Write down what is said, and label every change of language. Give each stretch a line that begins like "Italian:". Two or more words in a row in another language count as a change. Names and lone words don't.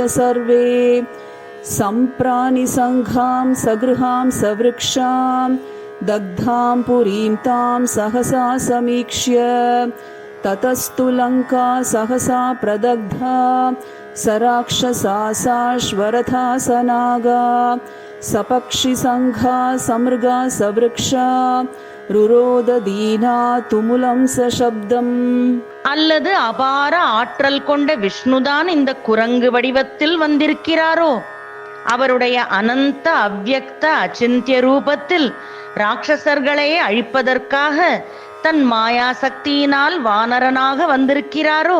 Sanskrit: सर्वे सम्प्राणिसङ्घां सगृहां सवृक्षां दग्धां पुरीं तां सहसा समीक्ष्य ततस्तु लङ्का सहसा प्रदग्धा सराक्षसा साश्वरथा सनागा सपक्षिसङ्घा समृगा सवृक्षा रुरोददीना तुमुलं सशब्दम्.
Tamil: அல்லது அபார ஆற்றல் கொண்ட விஷ்ணுதான் இந்த குரங்கு வடிவத்தில் வந்திருக்கிறாரோ? அவருடைய அனந்த அவ்யக்த அச்சிந்திய ரூபத்தில் ராட்சசர்களை அழிப்பதற்காக தன் மாயா சக்தியினால் வானரனாக வந்திருக்கிறாரோ?